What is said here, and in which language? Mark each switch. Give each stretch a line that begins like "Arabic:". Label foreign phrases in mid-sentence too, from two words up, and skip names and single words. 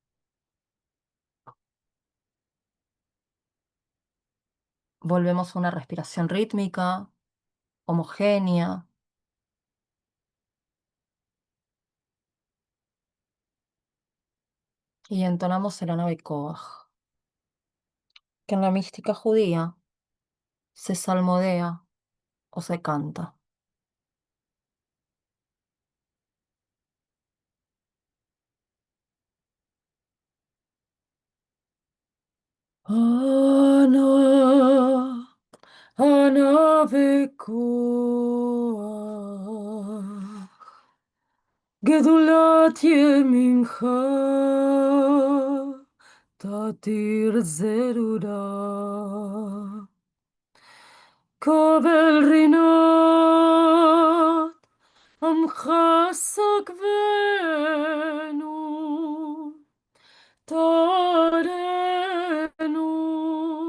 Spanish: volvemos a una respiración rítmica, homogénea, y entonamos el Ana Koach, que en la mística judía se salmodea o se canta.
Hebrew: אנא, אנא בכח. גדולת ימינך תתיר זרורה קבל רינת עמך סגבנו תרנו